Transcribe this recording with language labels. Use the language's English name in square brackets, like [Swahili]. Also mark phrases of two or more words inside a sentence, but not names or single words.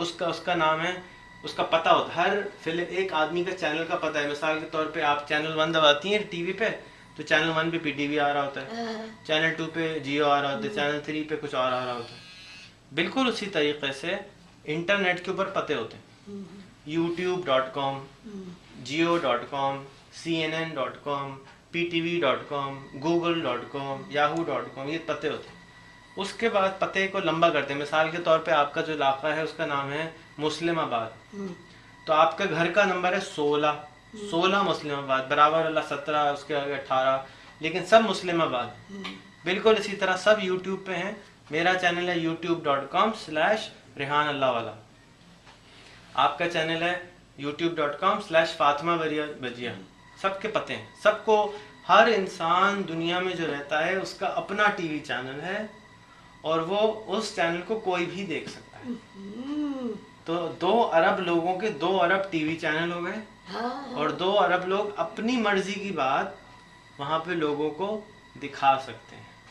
[Urdu] اس کا نام ہے، اس کا پتہ ہوتا ہے. ہر فلم ایک آدمی کا چینل کا پتہ ہے. مثال کے طور پہ آپ چینل 1 دباتی ہیں ٹی وی پہ تو چینل 1 پہ PTV آ رہا ہوتا ہے، چینل 2 پہ جیو آ رہا ہوتا ہے، چینل 3 پہ کچھ اور آ رہا ہوتا ہے. بالکل اسی طریقے سے انٹرنیٹ کے اوپر پتے ہوتے ہیں. youtube.com، jio.com، CNN.com، PTV.com، google.com، yahoo.com، یہ پتے ہوتے ہیں. اس کے بعد پتے کو لمبا کرتے ہیں. مثال کے طور پہ آپ کا جو علاقہ ہے اس کا نام ہے مسلم آباد، تو آپ کا گھر کا نمبر ہے 16 مسلم آباد، برابر اللہ 17، اس کے آگے 18، لیکن سب مسلم آباد. بالکل اسی طرح سب یوٹیوب پہ ہیں. میرا چینل ہے youtube.com/ریحان اللہ والا. آپ کا چینل ہے youtube.com/ فاطمہ بجیا، سب کے پتے ہیں، سب کو، ہر انسان دنیا میں جو رہتا ہے اس کا اپنا ٹی وی چینل ہے اور وہ اس چینل کو کوئی بھی دیکھ سکتا ہے. تو 2 ارب لوگوں کے 2 ارب ٹی وی چینل ہو گئے اور 2 ارب لوگ اپنی مرضی کی بات وہاں پہ لوگوں کو دکھا سکتے ہیں.